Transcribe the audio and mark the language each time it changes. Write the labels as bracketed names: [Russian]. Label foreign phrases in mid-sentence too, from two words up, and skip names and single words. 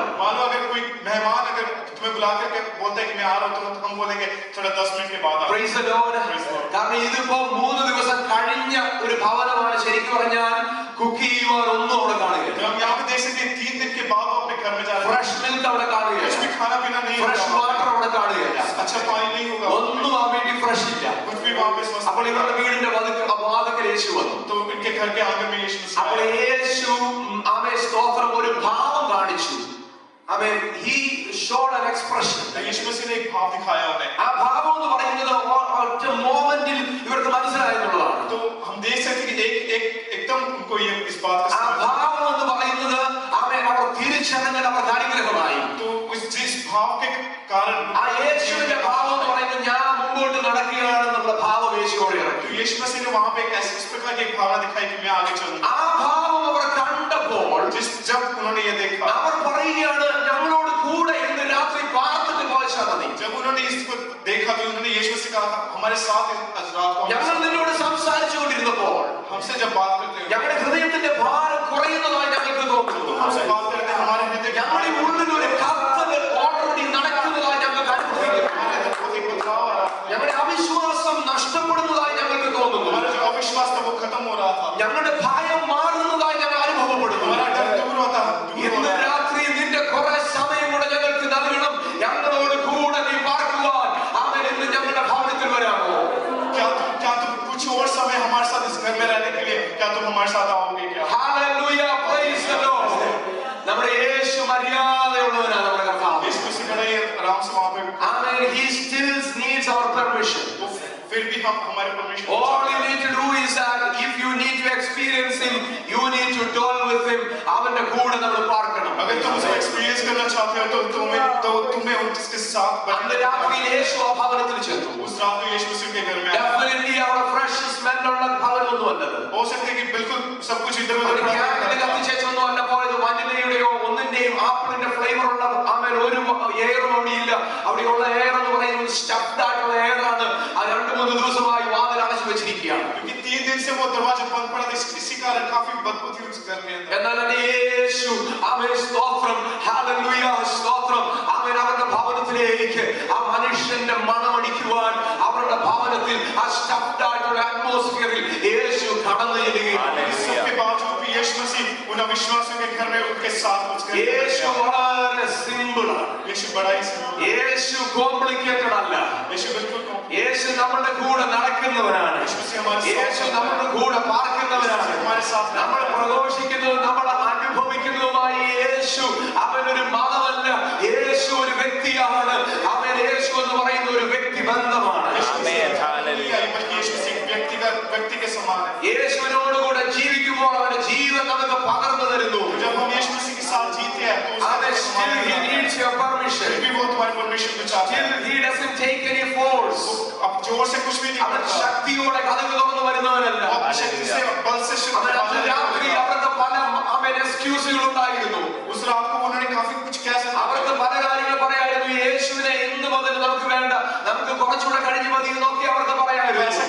[Hindi] मान लो अगर कोई मेहमान अगर तुम्हें बुला करके बोलता है कि मैं आ रहा हूँ तो हम बोलेंगे थोड़ा 10 मिनट के बाद आओ। [English] Praise the Lord. [Malayalam] കാരണം ഇതിപ്പോ 3 ദിവസം കഴിഞ്ഞ ഒരു ഭവനമാണ്. ശരിക്കും പറഞ്ഞാൽ കുക്ക് ചെയ്യുവാൻ ഒന്നും അവിടെ കാണുകയില്ല. [Hindi] हम यहाँ पे देख सकते हैं 3 दिन के बाद वो अपने घर में जा रहे हैं। [English] fresh milk [Malayalam] അവിടെ കാണുകയില്ല, [Hindi] कुछ भी खाना पीना नहीं [Malayalam] ഫ്രഷ് [Hindi] होगा, [Malayalam] വാട്ടർ അവിടെ കാണുകയില്ല, [Hindi] अच्छा पानी नहीं होगा, [Malayalam] ഒന്നും ആ വീട്ടിൽ ഫ്രഷ് ഇല്ല. [Hindi] कुछ भी वहाँ पे [Malayalam] അപ്പോൾ ഇവരുടെ വീടിന്റെ വാതിൽക്കൽ യേശു വന്നു. [Hindi] तो इनके घर के आंगन में यीशु मसीह [Malayalam] അപ്പോൾ യേശു സ്തോത്രം ഒരു ഭാവം കാണിച്ചു. [English] I mean, he showed an expression. [Hindi] यीशु मसीह ने एक भाव दिखाया उन्हें. [Malayalam] ആ ഭാവം എന്ന് പറയുന്നത് ഒറ്റ മൊമെന്റിൽ ഇവർക്ക് മനസ്സിലായെന്നുള്ളതാണ്. [Hindi] तो हम देख सकते हैं कि एकदम उनको ये इस बात का [Malayalam] ആ ഭാവം എന്ന് പറയുന്നത് അവർ തിരിച്ചറിഞ്ഞ അവർക്ക് അനുഗ്രഹമായി. [Hindi] तो जिस भाव के कारण [Malayalam] ആ യേശുവിന്റെ ഭാവം എന്ന് പറയുന്നത് ഞാൻ മുമ്പോട്ട് നടക്കുകയാണെന്നുള്ള ഭാവം യേശുവോട് ഇറക്കി. [Hindi] तो यीशु मसीह ने वहां पे एक इस प्रकार की भावना दिखाई कि मैं आगे चलूंगा. [Malayalam] ആ ഭാവം അവർ കണ്ടപ്പോൾ [Hindi] जब उन्होंने ये देखा, [Malayalam] അവർ പറയുകയാണ് ഞങ്ങളോട് കൂടെ ഇന്ന് രാത്രി പാർത്തിട്ട് പോയച്ചാൽ മതി. [Hindi] जब उन्होंने इसको देखा तो उन्होंने यीशु मसीह कहा हमारे साथ आज रात को [Malayalam] ഞങ്ങൾ നിന്നോട് സംസാരിച്ചുകൊണ്ടിരുന്നപ്പോൾ [Hindi] हमसे जब बात करते हैं [Malayalam] ഞങ്ങളുടെ ഹൃദയത്തിന്റെ ഭാരം കുറയുന്നതായി ഞങ്ങൾക്ക് തോന്നുന്നു. [Hindi] हमसे बात करते हैं हमारे हृदय [Malayalam] ഞങ്ങളുടെ ഉള്ളിൽ ഒരു കത്തൽ ഓൾറെഡി നടക്കുന്നതായി ഞങ്ങൾക്ക് അനുഭവിക്കുന്നു. ഞങ്ങളുടെ അവിശ്വാസം നഷ്ടപ്പെടുന്നതായി ഞങ്ങൾക്ക് തോന്നുന്നു. [Hindi] हमारा जो अविश्वास था वो खत्म हो रहा था. [Malayalam] ഞങ്ങളുടെ ഭയം മാറുന്നതായി ഞങ്ങൾ അനുഭവപ്പെടുന്നു. [Hindi] हमारा डर दूर होता है. [Malayalam] ഇന്ന് രാത്രി നിന്റെ കുറെ സമയം കൂടെ ഞങ്ങൾക്ക് നൽകണം. ഞങ്ങളോട് കൂടെ നീ പാർക്കുവാൻ അവൻ ഇന്ന് ഞങ്ങളുടെ ഭവനത്തിൽ വരാമോ? [Hindi] क्या तुम कुछ और समय हमारे साथ इस घर में रहने के लिए क्या तुम हमारे साथ आओगे क्या? [English] Hallelujah, praise the Lord. [Malayalam] നമ്മുടെ യേശു മര്യാദയുള്ളവനാണ് നമ്മുടെ കർത്താവ്. [Hindi] यीशु मसीह बड़े आराम से वहां पे [English] Amen. He still needs our permission. [Hindi] फिर भी हम हमारे परमेश्वर [English] All you need to do is that if you need to experience him, you need to dwell with him. [Malayalam] അവന്റെ കൂടെ നമ്മൾ പാർക്കണം. [Hindi] अगर तुम उसे एक्सपीरियंस करना चाहते हो तो तुम्हें उसके साथ [Malayalam] അന്ന് രാത്രി യേശു ആ ഭവനത്തിൽ ചെന്നു. [Hindi] उस रात को यीशु मसीह के घर में [English] Definitely our fresh smell [Malayalam] ഉള്ള ഭവനമൊന്നുമല്ലത്. [Hindi] हो सकता है कि बिल्कुल सब कुछ इधर-उधर [Malayalam] കത്തിച്ചൊന്നും അല്ല പോയത്. വനിതയുടെയോ ഒന്നിന്റെയും ആപ്പിളിന്റെ ഫ്ലേവർ ഉള്ള ഒരു എയറും അവിടെ ഇല്ല. അവിടെയുള്ള എയർ എന്ന് പറയുന്നത് സ്റ്റഫ്ഡ് ആയിട്ടുള്ള എയർ ആണ്. ആ 2-3 ദിവസമായി വാതിൽ അടച്ചു വെച്ചിരിക്കുകയാണ്. [Hindi] क्योंकि 3 दिन से वो दरवाजा बंद पड़ा था. इसी कारण काफी बदबू थी उस घर में. [Malayalam] എന്നാൽ യേശു അവൻ സ്തോത്രം, ഹല്ലേലൂയ സ്തോത്രം, അവൻ അവരുടെ ഭവനത്തിലേക്ക് ആ മനുഷ്യന്റെ മണമടിക്കുവാൻ അവരുടെ ഭവനത്തിൽ ആ സ്റ്റഫ്ഡ് ആയിട്ടുള്ള അറ്റ്മോസ്ഫിയറിൽ യേശു കടന്നു ചെല്ലുകയാണ്. [Hindi] इसके बावजूद भी यीशु मसीह उन अविश्वासियों के घर में उनके साथ उस घर में [Malayalam] യേശു വളരെ സിമ്പിൾ ആണ്. [Hindi] यीशु बड़ा ही सिंपल. [Malayalam] യേശു കോംപ്ലിക്കേറ്റഡ് അല്ല. [Hindi] यीशु बिल्कुल [Malayalam] യേശു നമ്മുടെ കൂടെ നടക്കുന്നവനാണ്. യേശു നമ്മുടെ കൂടെ പാർക്കുന്നവനാണ്. നമ്മൾ പ്രഘോഷിക്കുന്നതും നമ്മൾ അനുഭവിക്കുന്നതുമായ യേശു അവനൊരു മതമല്ല. യേശു ഒരു വ്യക്തിയാണ്. അവൻ യേശു എന്ന് പറയുന്ന ഒരു വ്യക്തി ബന്ധമാണ്. യേശുവിനോടുകൂടെ ജീവിക്കുമ്പോൾ അവന്റെ ജീവൻ നമുക്ക് പകർന്നു തരുന്നു. [English] Still he needs your permission. Still he doesn't take any force. [Malayalam] അവൻ ശക്തിയോടെ കഥകൾ തുറന്നു വരുന്നവനല്ല. രാത്രി അവർക്ക് പല എക്സ്ക്യൂസുകൾ ഉണ്ടായിരുന്നു. അവർക്ക് പല കാര്യങ്ങൾ പറയായിരുന്നു. യേശുവിനെ ഇന്ന് മുതൽ നമുക്ക് വേണ്ട, നമുക്ക് കുറച്ചുകൂടെ കഴിഞ്ഞു മതി എന്നൊക്കെ അവർക്ക് പറയായിരുന്നു.